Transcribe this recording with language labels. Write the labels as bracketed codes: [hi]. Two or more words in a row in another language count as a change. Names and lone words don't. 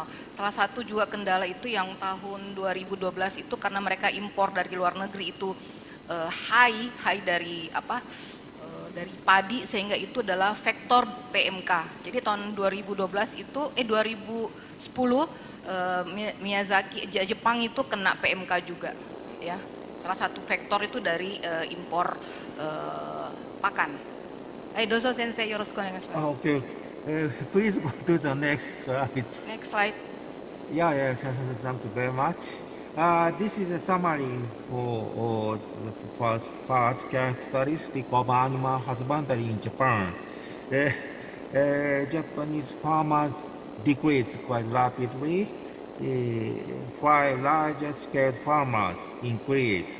[id] Salah satu juga kendala itu yang tahun 2012 itu karena mereka impor dari luar negeri itu high dari dari padi, sehingga itu adalah faktor PMK. Jadi tahun 2012 itu 2010 Miyazaki Jepang itu kena PMK juga ya. Salah satu faktor itu dari impor pakan. [ja] どうぞ先生、よろしくお願いします. [en] Okay. Please go to the next slide. Next slide. Yeah, thank you very much. This is a summary for the first part, characteristic of animal husbandry in Japan. Japanese farmers decreased quite rapidly, while larger scale farmers increased.